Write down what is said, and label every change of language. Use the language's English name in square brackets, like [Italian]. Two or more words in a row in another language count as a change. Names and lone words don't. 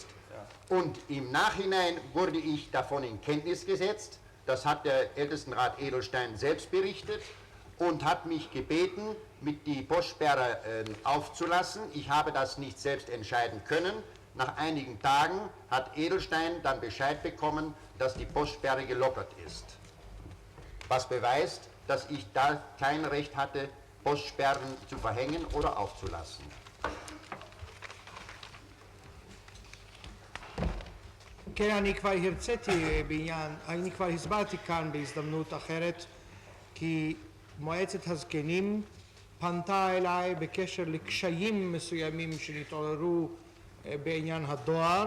[German] Und im Nachhinein wurde ich davon in Kenntnis gesetzt, das hat der Ältestenrat Edelstein selbst berichtet und hat mich gebeten, mit die Postsperre aufzulassen. Ich habe das nicht selbst entscheiden können. Nach einigen Tagen hat Edelstein dann Bescheid bekommen, dass die Postsperre gelockert ist. Was beweist, dass ich da kein Recht hatte, Postsperren zu verhängen oder aufzulassen. [Hebrew] כן, אני כבר הרציתי בעניין, אני כבר הסברתי כאן בהזדמנות אחרת, כי מועצת הזקנים פנתה אליי בקשר לקשיים מסוימים שנתעוררו בעניין הדואר.